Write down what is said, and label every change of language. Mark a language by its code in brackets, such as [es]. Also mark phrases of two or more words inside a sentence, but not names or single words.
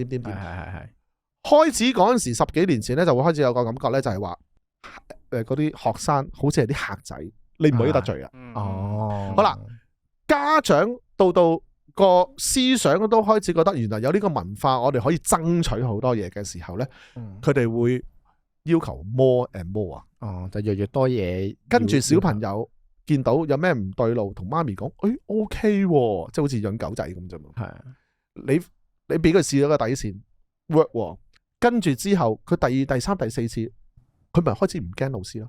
[yue] 開始嗰陣時10幾年前咧，就會開始有個感覺咧，就係話嗰啲學生好似係啲客仔，你唔可以得罪啊。好啦，家長到個思想都開始覺得原來有呢個文化，我哋可以爭取好多嘢嘅時候咧，佢哋會要求 [en] more and more [yue] 啊，就越多嘢。跟住小朋友見到有咩唔對路，同媽咪講，OK 喎，即係好似養狗仔咁啫嘛。係你俾佢試咗個底線 work 喎，跟住之後佢第2、第3、第4次，佢咪開始唔驚老師咯。